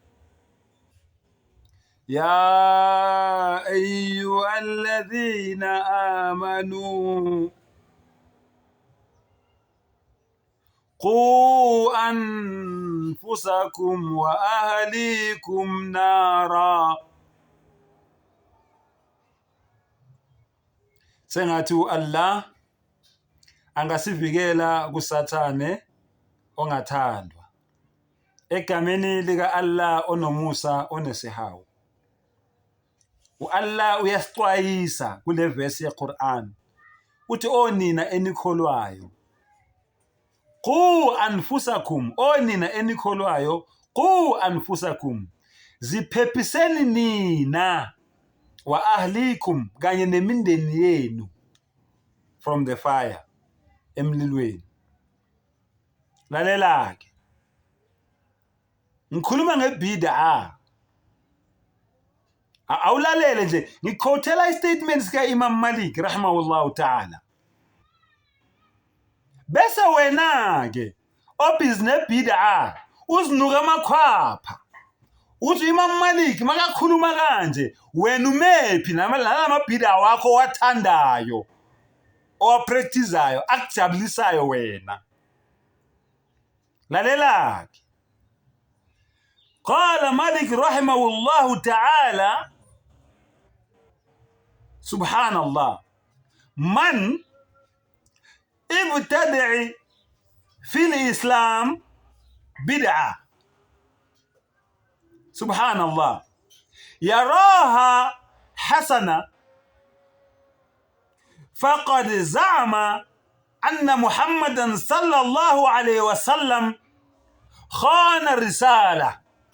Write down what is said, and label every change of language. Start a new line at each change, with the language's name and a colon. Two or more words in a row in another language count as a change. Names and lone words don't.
Arabic: يا أيها الذين آمنوا قوا أنفسكم وأهليكم نارا.
Zulu: Sengathi Allah angasivikela kusathane ongathandwa. Egameni lika Allah onomusa onesihawu. Allah uyasixwayisa kule verse yeQuran. Uthi onina enikholwayo.
Arabic: قوا أنفسكم,
Zulu: onina enikholwayo,
Arabic: قوا أنفسكم.
Zulu: Ziphephiseni nina
Arabic: وأهليكم
Zulu: kanye nemindeni yenu
English: from the fire,
Zulu: emlilweni. Lalela ke. Ngikhuluma ngebid'a. Awulalele nje, ngikhothela istatements ka Imam Malik
Arabic: رحمه الله تعالى.
Zulu: Bese wena ke obhizinesi bid'a uzinuka amakhwapha. Uthi Imam Malik makakhuluma kanje, wena umephi namabhid'a wakho wathandayo opracticeayo akujabulisayo wena. Lalela ke.
Arabic: قال مالك رحمه الله تعالى سبحان الله من ابتدع في الإسلام بدعة سبحان الله يراها حسنة فقد زعم أن محمدا صلى الله عليه وسلم خان الرسالة.